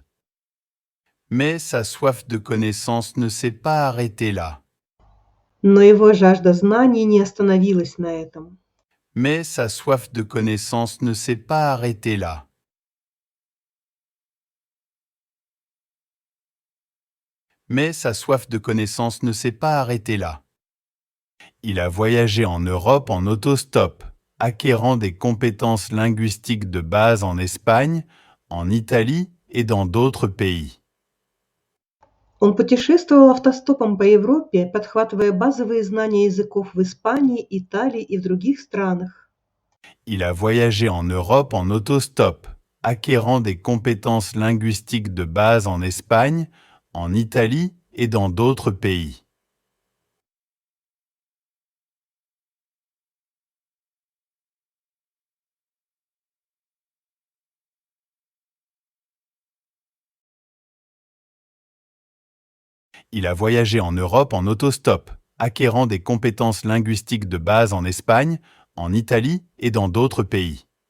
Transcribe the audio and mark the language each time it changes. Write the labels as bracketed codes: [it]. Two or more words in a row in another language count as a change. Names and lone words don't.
[fr] Mais sa soif de connaissance ne s'est pas arrêtée là. [ru] Но его жажда знаний не остановилась на этом. [fr] Mais sa soif de connaissance ne s'est pas arrêtée là. Mais sa soif de connaissance ne s'est pas arrêtée là. Il a voyagé en Europe en autostop, acquérant des compétences linguistiques de base en Espagne, en Italie et dans d'autres pays. [ru] Он путешествовал автостопом по Европе, подхватывая базовые знания языков в Испании, Италии и в других странах. [fr] Il a voyagé en Europe en autostop, acquérant des compétences linguistiques de base en Espagne, en Italie et dans d'autres pays. Il a voyagé en Europe en autostop, acquérant des compétences linguistiques de base en Espagne, en Italie et dans d'autres pays.